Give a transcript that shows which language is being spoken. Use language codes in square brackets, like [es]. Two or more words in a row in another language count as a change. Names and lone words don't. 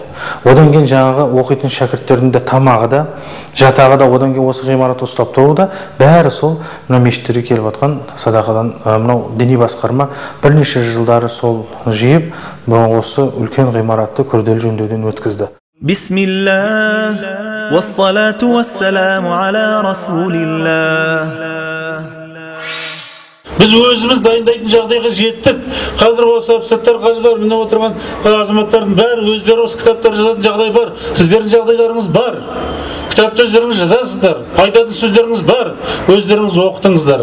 [kk] Одан кейін жаңағы оқитын шәкірттердің де тамағы да, жатағы да, одан кейін осы ғимарат ұстап тұруы да, бәрі сол мына мешіттерге келіп жатқан садақадан. Мынау діни басқарма бірнеше жылдары сол жиып, осы үлкен ғимаратты күрделі жөндеуден өткізді. [ar] Бисмиллах, والصلاة والسلام على رسول الله. [kk] Біз өзіміз дайындайтын жағдайға жеттік. Қазір осы апсаттар қажы бар, міне отырған азаматтардың бәрі өздері осы кітаптар жазатын жағдай бар. Сіздердің жағдайларыңыз бар. Кітапты өздеріңіз жазасыздар, айтатын сөздеріңіз бар, өздеріңіз оқытыңыздар.